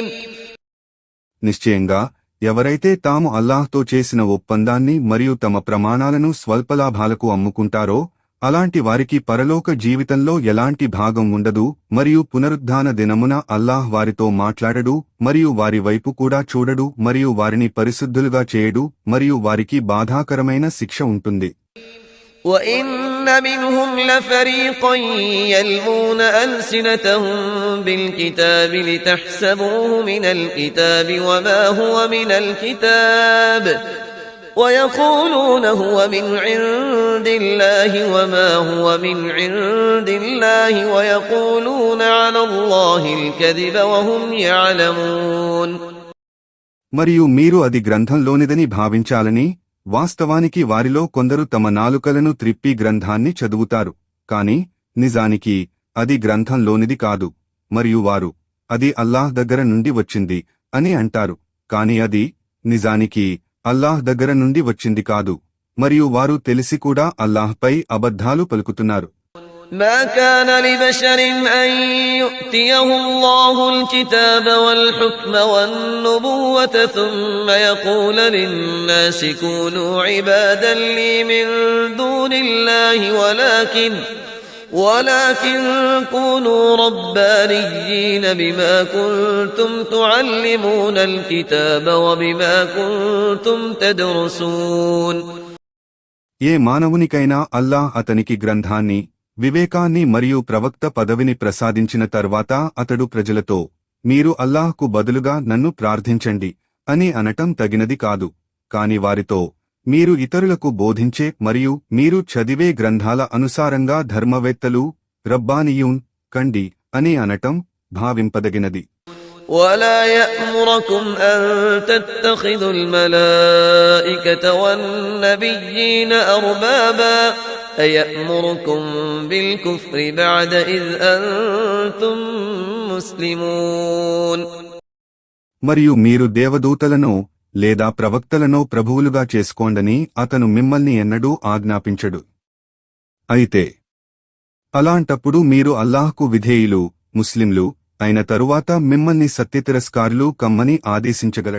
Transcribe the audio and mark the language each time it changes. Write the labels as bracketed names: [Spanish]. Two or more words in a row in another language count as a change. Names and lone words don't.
[Telugu] నిశ్చయంగా ఎవరైతే తాము అల్లాహ్తో చేసిన ఒప్పందాన్ని మరియు తమ ప్రమాణాలను స్వల్పలాభాలకు అమ్ముకుంటారో అలాంటి వారికి పరలోక జీవితంలో ఎలాంటి భాగం ఉండదు, మరియు పునరుద్ధాన దినమున అల్లాహ్ వారితో మాట్లాడడు మరియు వారి వైపు కూడా చూడడు మరియు వారిని పరిశుద్ధులుగా చేయడు మరియు వారికి బాధాకరమైన శిక్ష ఉంటుంది. [Arabic] وَإِنَّ مِنْهُمْ لَفَرِيقًا يَلْوُونَ أَلْسِنَتَهُم بِالْكِتَابِ لِتَحْسَبُوهُ مِنَ الْكِتَابِ وَمَا هُوَ مِنَ الْكِتَابِ ويقولون هو من عند الله وما هو من عند الله ويقولون على الله الكذب وهم يعلمون. [Telugu] మరియు మీరు అది గ్రంథంలోనిదని భావించాలని, వాస్తవానికి వారిలో కొందరు తమ నాలుకలను త్రిప్పి గ్రంథాన్ని చదువుతారు, కాని నిజానికి అది గ్రంథంలోనిది కాదు, మరియు వారు అది అల్లాహ్ దగ్గర నుండి వచ్చింది అని అంటారు, కాని అది నిజానికి అల్లాహ్ దగ్గర నుండి వచ్చింది కాదు, మరియు వారు తెలిసి కూడా అల్లాహ్పై అబద్ధాలు పలుకుతున్నారు. [Arabic] ما كان لبشر أن يؤتيه الله الكتاب والحكم والنبوة ثم يقول للناس كونوا عبادا لي من دون الله ولكن كونوا ربانيين بما كنتم تعلمون الكتاب وبما كنتم تدرسون. [Telugu] ఏ మానవునికైనా అల్లాహ్ అతనికి గ్రంథాన్ని, వివేకాన్ని మరియు ప్రవక్త పదవిని ప్రసాదించిన తర్వాత అతడు ప్రజలతో, మీరు అల్లాహ్కు బదులుగా నన్ను ప్రార్థించండి అని అనటం తగినది కాదు, కాని వారితో, మీరు ఇతరులకు బోధించే మరియు మీరు చదివే గ్రంథాల అనుసారంగా ధర్మవేత్తలు, రబ్బానీయూన్ కండి అని అనటం భావింపదగినది. [Arabic] ولا يأمركم أن تتخذوا الملائكة والنبيين أربابا أيأمركم بالكفر بعد إذ أنتم مسلمون. [Telugu] మరియు మీరు దేవదూతలను లేదా ప్రవక్తలను ప్రభువులుగా చేసుకోండని అతను మిమ్మల్ని ఎన్నడూ ఆజ్ఞాపించడు. అయితే అలాంటప్పుడు మీరు అల్లాహ్కు విధేయులు, ముస్లింలు అయిన తరువాత మిమ్మల్ని సత్యతిరస్కారులు కమ్మని ఆదేశించగలడా?